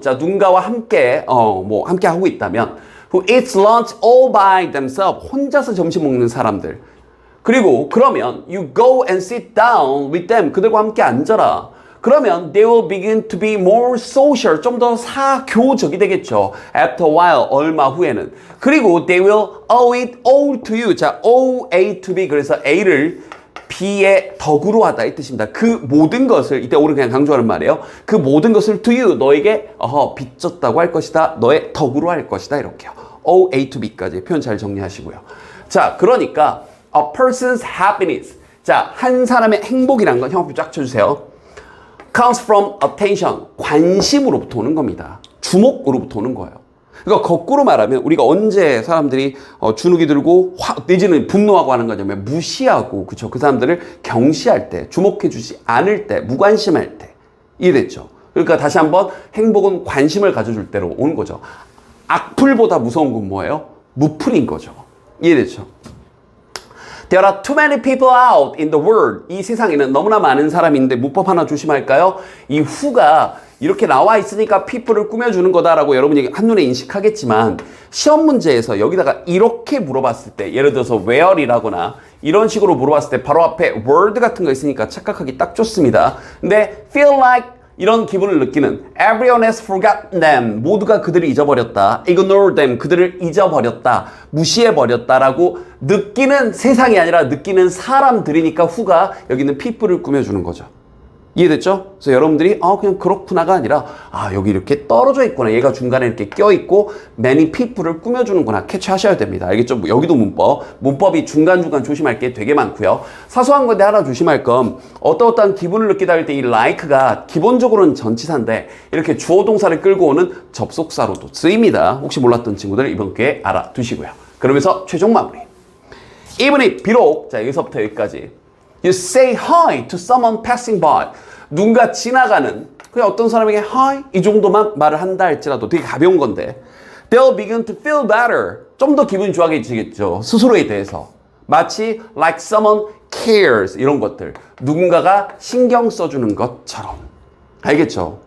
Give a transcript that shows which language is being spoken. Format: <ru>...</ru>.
<ko>자, 누군가와 함께, 함께 하고 있다면,</ko> <en>who eats lunch all by themselves.</en> <ko>혼자서 점심 먹는 사람들. 그리고 그러면</ko> <en>you go and sit down with them.</en> <ko>그들과 함께 앉아라. 그러면</ko> <en>they will begin to be more social.</en> <ko>좀 더 사교적이 되겠죠.</ko> <en>After a while.</en> <ko>얼마 후에는. 그리고</ko> <en>they will owe it all to you. 자, owe A to B.</en> <ko>그래서 A를 B의 덕으로 하다 이 뜻입니다. 그 모든 것을 이때 오늘 그냥 강조하는 말이에요. 그 모든 것을</ko> <en>to you</en> <ko>너에게 빚졌다고 할 것이다. 너의 덕으로 할 것이다. 이렇게요.</ko> <en>O A to B</en> <ko>까지 표현 잘 정리하시고요. 자, 그러니까</ko> <en>a person's happiness.</en> <ko>자, 한 사람의 행복이란 건 형표 쫙 쳐주세요.</ko> <en>comes from attention.</en> <ko>관심으로부터 오는 겁니다. 주목으로부터 오는 거예요. 그러니까 거꾸로 말하면 우리가 언제 사람들이 주눅이 들고 내지는 분노하고 하는 거냐면 무시하고 그쵸? 그 사람들을 경시할 때, 주목해주지 않을 때, 무관심할 때 이해됐죠? 그러니까 다시 한번 행복은 관심을 가져줄 때로 오는 거죠. 악플보다 무서운 건 뭐예요? 무플인 거죠. 이해됐죠?</ko> <en>There are too many people out in the world.</en> <ko>이 세상에는 너무나 많은 사람인데 문법 하나 조심할까요? 이 who가 이렇게 나와 있으니까 people을 꾸며주는 거다라고 여러분이 한눈에 인식하겠지만 시험 문제에서 여기다가 이렇게 물어봤을 때 예를 들어서 where이라거나 이런 식으로 물어봤을 때 바로 앞에 word 같은 거 있으니까 착각하기 딱 좋습니다.</ko> <en>근데 feel like</en> <ko>이런 기분을 느끼는</ko> <en>everyone has forgotten them.</en> <ko>모두가 그들을 잊어버렸다.</ko> <en>ignore them.</en> <ko>그들을 잊어버렸다. 무시해버렸다라고 느끼는 세상이 아니라 느끼는 사람들이니까 who가 여기는 people을 꾸며주는 거죠. 이해됐죠? 그래서 여러분들이 그냥 그렇구나가 아니라 여기 이렇게 떨어져 있구나. 얘가 중간에 이렇게 껴있고 many people을 꾸며주는구나. 캐치하셔야 됩니다. 알겠죠? 여기도 문법이 중간중간 조심할 게 되게 많고요. 사소한 건데 하나 조심할 건 어떠한 기분을 느끼다 할 때 이 like가 기본적으로는 전치사인데 이렇게 주어 동사를 끌고 오는 접속사로도 쓰입니다. 혹시 몰랐던 친구들 이번 기회에 알아두시고요. 그러면서 최종 마무리.</ko> <en>even if</en> <ko>비록 자 여기서부터 여기까지</ko> <en>You say hi to someone passing by.</en> <ko>누군가 지나가는 그냥 어떤 사람에게 hi 이 정도만 말을 한다 할지라도 되게 가벼운 건데</ko> <en>they'll begin to feel better.</en> <ko>좀 더 기분이 좋아지겠죠. 스스로에 대해서. 마치</ko> <en>like someone cares</en> <ko>이런 것들. 누군가가 신경 써주는 것처럼. 알겠죠?</ko>